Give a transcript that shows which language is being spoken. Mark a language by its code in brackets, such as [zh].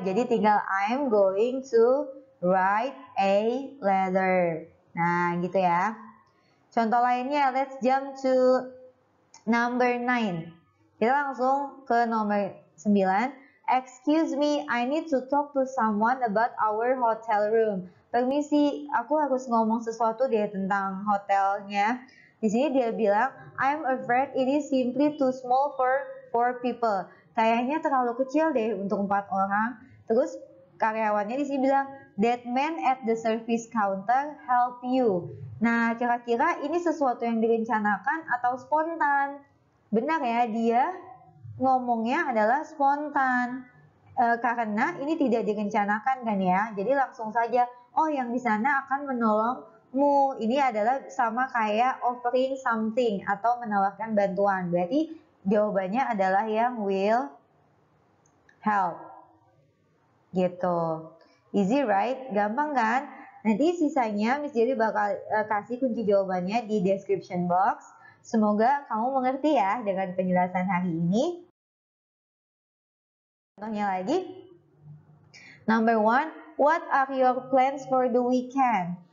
[id] Jadi tinggal [en] I'm going to write a letter. [id] Nah, gitu ya. Contoh lainnya, [en] let's jump to number 9. [id] Kita langsung ke nomor 9. [en] Excuse me, I need to talk to someone about our hotel room. [id] Permisi, aku harus ngomong sesuatu deh tentang hotelnya. Di sini dia bilang, [en] I'm afraid it is simply too small for 4 people. [id] Kayaknya terlalu kecil deh untuk 4 orang. Terus karyawannya di sini bilang, [en] that man at the service counter help you. [id] Nah, kira-kira ini sesuatu yang direncanakan atau spontan? Benar ya, dia ngomongnya adalah spontan. Karena ini tidak direncanakan kan ya. Jadi langsung saja, oh yang di sana akan menolongmu. Ini adalah sama kayak [en] offering something [id] atau menawarkan bantuan. Berarti jawabannya adalah yang will help. Gitu. [en] Easy right? [id] Gampang kan? Nanti sisanya Miss Jerry bakal kasih kunci jawabannya di description box. Semoga kamu mengerti ya dengan penjelasan hari ini. Contohnya lagi. [en] Number 1, what are your plans for the weekend?